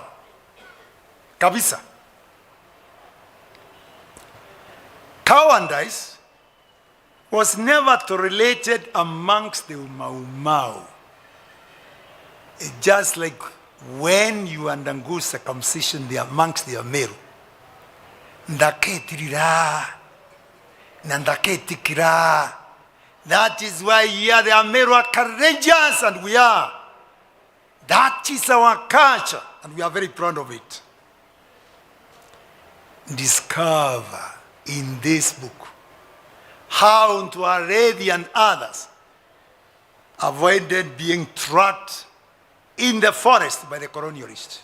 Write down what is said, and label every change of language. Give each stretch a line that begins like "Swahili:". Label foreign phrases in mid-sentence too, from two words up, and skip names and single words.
English: Kabisa. Cowardice was never tolerated amongst the Mau Mau. It's just like when you undergo circumcision amongst the Meru.
Meru: Ndaketirira, nandaketikira.
English: That is why here the Meru are courageous, and we are. That is our culture, and we are very proud of it. Discover in this book how Ntuaredi and others avoided being trapped in the forest by the colonialists.